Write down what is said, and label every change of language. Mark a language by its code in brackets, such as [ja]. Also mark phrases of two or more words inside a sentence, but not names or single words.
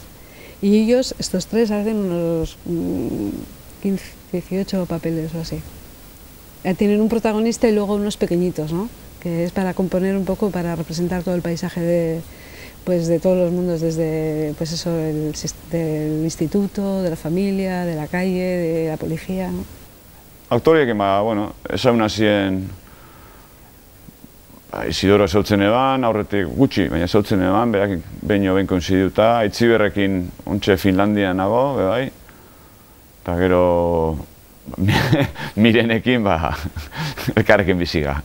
[es] Y ellos, estos tres, hacen unos 15, 18 papeles o así. Tienen un protagonista y luego unos pequeñitos, ¿no? Que es para componer un poco, para representar todo el paisaje de todos los mundos, desde pues eso, del instituto, de la familia, de la calle, de la policía, ¿no? [eu] Aktoriek, bueno, esan hasien Isidoro ezagutzen eban, aurretik gutxi, baina ezagutzen eban, berak behin koinzidiuta, Aitziberrekin ontxe Finlandian nago, bai, eta gero Mirenekin, elkarrekin biziga.